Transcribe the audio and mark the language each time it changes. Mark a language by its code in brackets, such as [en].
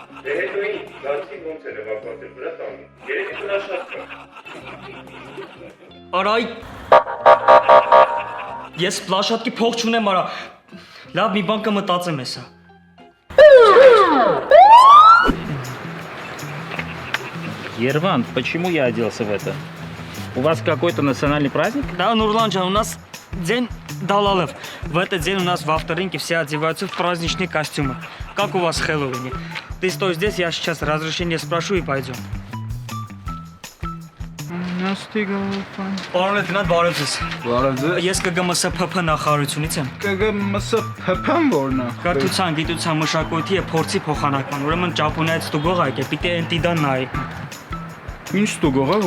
[hy] Դե հետո ինչ, գացի ոնց էր էվակուատել վրա տանում։ Երևի պլաշատկա։ Արայ։ Ես պլաշատկի փող չունեմ, արա։ Լավ, մի բան կմտածեմ հեսա։ [ru] Ерван, почему я оделся в это? У вас какой-то национальный праздник? Да, Нурлан Джан, у нас день Далалов. В этот день у нас в авторынке все одеваются в праздничные костюмы. Как у вас в Хэллоуине? Ты стой здесь, я сейчас разрешение спрошу и пойдем. [hy] Պարոն լեյտենանտ, բարև ձեզ։ Բարև ձեզ։ Ես ԿԳՄՍՓՓ նախարարությունից եմ։ ԿԳՄՍՓՓ-ն որն է։ Կրթության, գիտության, մշակույթի եւ փորձի փոխանակման։ Ուրեմն Ճապոնիայից ստուգող ա եկել, պիտի Էնտիդան նայի։ Ինչ ստուգող է որ։